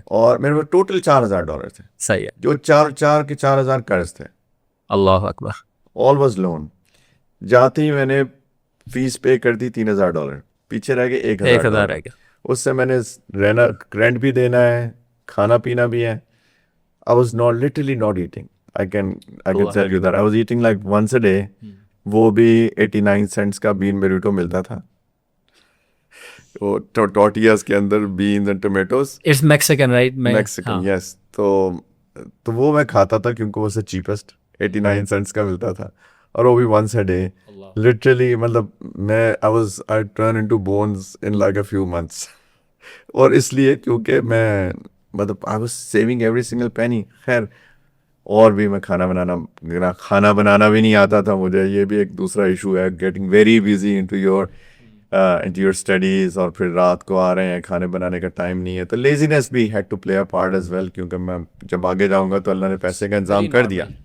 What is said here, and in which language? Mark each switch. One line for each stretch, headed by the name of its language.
Urdu: اور میرے پاس ٹوٹل $4,000 تھے. صحیح ہے. جو 4,000 قرض تھے. اللہ اکبر.
English: All was loan.
Urdu: جاتے ہی میں نے فیس پے کر دی $3,000, پیچھے رہ گئے $1,000 رہ گیا. اس سے میں نے رہنا, رینٹ بھی دینا ہے, کھانا پینا بھی ہے.
English: I was not literally not eating. I can tell you that I was eating like once a day.
Urdu: وہ بھی 89 cents کا بین بریٹو ملتا تھا. وہ ٹورٹیاز کے اندر
English: Beans and tomatoes. It's Mexican right? Mexican yes.
Urdu: تو وہ میں کھاتا تھا کیونکہ وہ سے چیپسٹ 89 cents کا ملتا تھا, اور وہ بھی
English: once a day. Literally
Urdu: مطلب میں
English: I turned into bones in like a few months.
Urdu: اور اس لیے کیونکہ میں مطلب
English: I was saving every single penny.
Urdu: خیر اور بھی میں کھانا بنانا بھی نہیں آتا تھا مجھے. یہ بھی ایک دوسرا ایشو ہے,
English: getting very busy into your studies.
Urdu: اور پھر رات کو آ رہے ہیں, کھانے بنانے کا ٹائم نہیں ہے. تو لیزینس بھی
English: had to play a part as well,
Urdu: کیونکہ میں جب آگے جاؤں گا تو اللہ نے پیسے کا انتظام کر دیا.